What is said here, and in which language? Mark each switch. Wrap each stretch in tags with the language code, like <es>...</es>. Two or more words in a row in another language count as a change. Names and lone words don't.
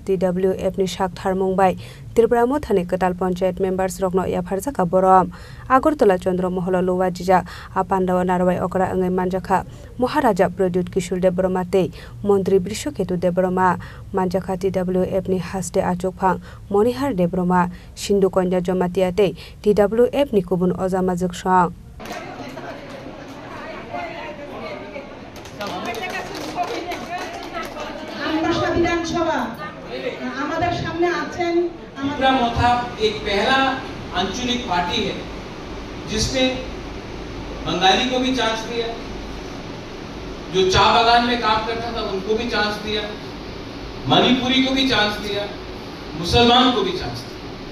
<trp>TWF ni Shakthar Mumbai Tripura Mothani Katal Panchayat members Rokno Yafarjaka Borom Agartala Chandra Moholo Luwajija Pandawa Narawai Okra Ongai Manjakha Maharaja Pradit Kishore Debbarma te Mantri Brishoketo Debbarma Manjakha TWF ni Haste Achokphang Monihar Debbarma Shindu Konja Jomatia te TWF ni Kubun Ozamajak Sang</trp> <hi>त्रिपुरा मोथा एक पहला आंचलिक पार्टी है जिसने बंगाली को भी चांस दिया, जो चाय बागान में काम करता था उनको भी चांस दिया, मणिपुरी को भी चांस दिया, मुसलमान को भी चांस दिया।</hi>